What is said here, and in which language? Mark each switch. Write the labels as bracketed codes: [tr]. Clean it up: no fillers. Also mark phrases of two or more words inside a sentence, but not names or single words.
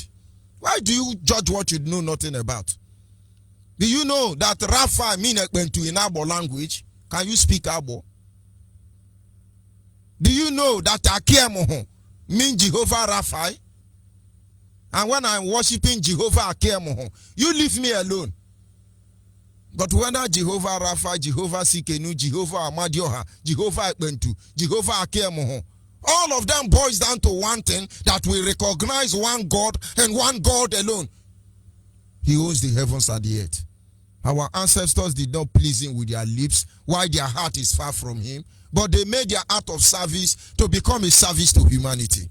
[en] Why do you judge what you know nothing about? Do you know that Rapha means Ekpentu in Abo language? Can you speak Abo? Do you know that Akemoho means Jehovah Rapha? And when I'm worshiping Jehovah Akemoho, you leave me alone. But whether Jehovah Rapha, Jehovah Sikenu, Jehovah Amadioha, Jehovah Ekpentu, Jehovah Akemoho, all of them boils down to one thing, that we recognize one God and one God alone. He owns the heavens and the earth. Our ancestors did not please him with their lips, while their heart is far from him, but they made their act of service to become a service to humanity.